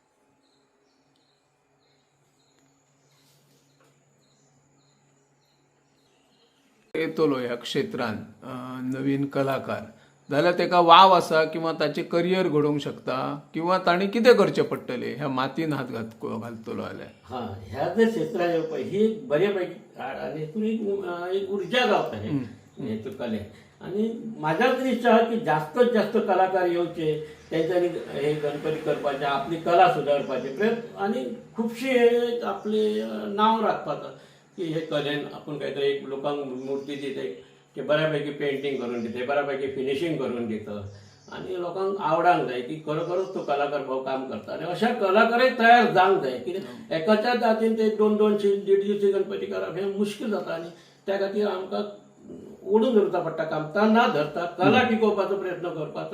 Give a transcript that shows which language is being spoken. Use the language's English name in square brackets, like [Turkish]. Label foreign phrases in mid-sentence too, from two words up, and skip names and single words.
[Konkani] येतलो ह्या क्षेत्रान नवीन कलाकार जाल्यार तेका वाव आसा किंवा ताचे करियर घडोवंक शकता किंवा ताणी कितें करचें पडटलें ह्या मातीन हात घालतलो जाल्यार. हां, ह्या जर क्षेत्रात येवपा ही एक बऱ्यापैकी आनी हितून एक उर्जा गावता हेतून कलेक. [Marathi] आणि माझ्या तरी इच्छा आहे की जास्तीत जास्त कलाकार येवचे, त्यांच्यानी हे गणपती करपाचे, आपली कला सुदारपाची प्रयत्न आणि खूपशी हे आपले नाव राखपाचं की हे कलेन आपण काहीतरी एक लोकांक मूर्ती दिते की बऱ्यापैकी पेंटिंग करून दिते, बऱ्यापैकी फिनिशिंग करून दितं आणि [Konkani] लोकांक आवडांक जाय [Marathi] की खरोखरच तो कलाकार भाऊ काम करता आणि अशा कलाकारय [Konkani] तयार जावंक जाय. कित्याक एकाच्याच हातीन ते 2-2 दीड गणपती करप हे मुश्कील जाता आणि त्या खातीर आमकां ओढून धरता पडटा, कामता ना धरता कला टिकोवपाचो प्रयत्न करपाचो.